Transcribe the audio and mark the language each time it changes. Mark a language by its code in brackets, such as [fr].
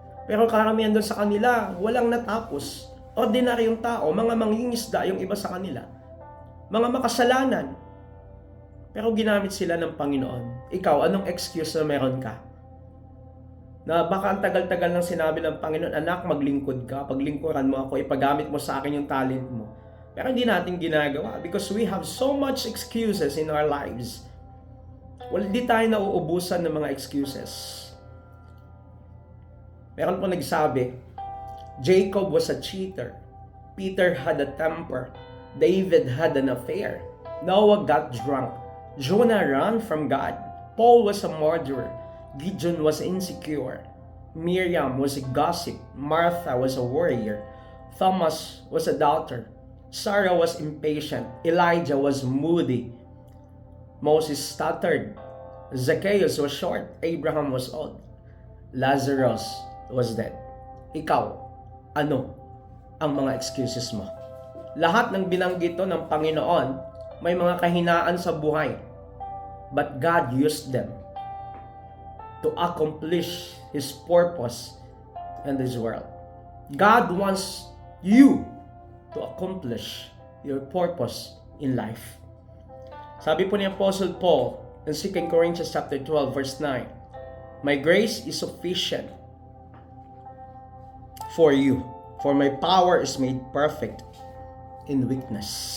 [tl] Pero karamihan doon sa kanila, walang natapos. Ordinaryong tao, mga mangingisda yung iba sa kanila. Mga makasalanan. Pero ginamit sila ng Panginoon. Ikaw, anong excuse na meron ka? Na baka ang tagal-tagal nang sinabi ng Panginoon, anak, maglingkod ka, paglingkuran mo ako, ipagamit mo sa akin yung talent mo. Pero hindi natin ginagawa [en] because we have so much excuses in our lives. [tl] Di tayo nauubusan ng mga excuses. Meron po nagsabi, [en] Jacob was a cheater. Peter had a temper. David had an affair. Noah got drunk. Jonah ran from God. Paul was a murderer. Gideon was insecure. Miriam was a gossip. Martha was a warrior. Thomas was a doubter. Sarah was impatient. Elijah was moody. Moses stuttered. Zacchaeus was short. Abraham was old. Lazarus was dead. [tl] Ikaw, ano ang mga excuses mo? Lahat ng binanggit to ng Panginoon, may mga kahinaan sa buhay. [en] But God used them to accomplish His purpose in this world. God wants you to accomplish your purpose in life. [tl] Sabi po ni [en] Apostle Paul in 2 Corinthians chapter 12 verse 9, my grace is sufficient for you, for my power is made perfect in weakness.